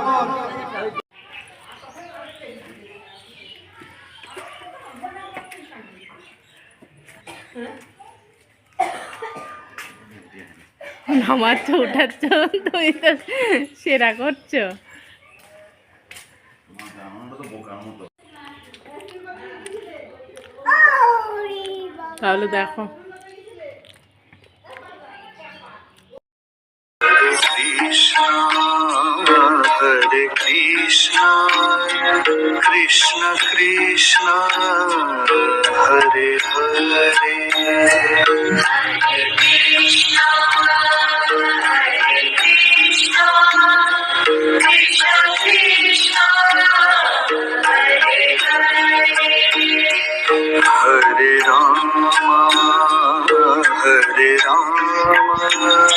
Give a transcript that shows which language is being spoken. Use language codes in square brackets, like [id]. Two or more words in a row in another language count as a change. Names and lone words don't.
[bn] নামাচ্ছ উঠাচ্ছ তুমি তো সেরা করছো তাহলে দেখো [sa] Hare Krishna, Krishna Krishna, Hare Hare, Hare Krishna, Hare Krishna, Krishna Krishna, Hare Hare, Hare Rama, Hare Rama.